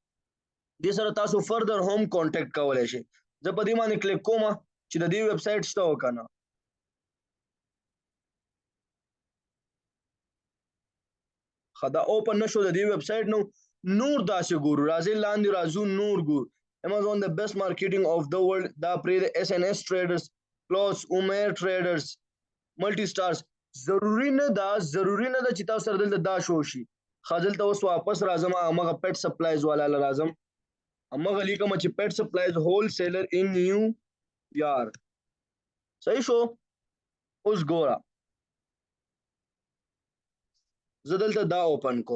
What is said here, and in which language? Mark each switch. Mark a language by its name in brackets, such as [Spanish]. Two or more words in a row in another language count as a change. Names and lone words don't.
[Pashto] دې سره تاسو فردر هم کانټیکټ کولی شئ. زه په دې باندې کلیک کوم چې د دې ویب سایټ شته و که نه. ښه دا اوپن نشو د دې ویب سایټ نو نور داسې ګورو. راځئ لاندې راځو نور ګورو. [English] Amazon the best marketing of the world [Pashto] دا پرې د [English] SNS traders plus Umair traders multi stars. [Pashto] ضروري نه ده چې تاسو سره دلته دا شو شي. ښه دلته اوس واپس راځم همغه [English] pet supplies [Pashto] والا له راځم، همغه لیکم چې [English] pet supplies wholesaler in New York. [Pashto] صحیح شو؟ اوس ګوره زه دلته دا اوپن کوم.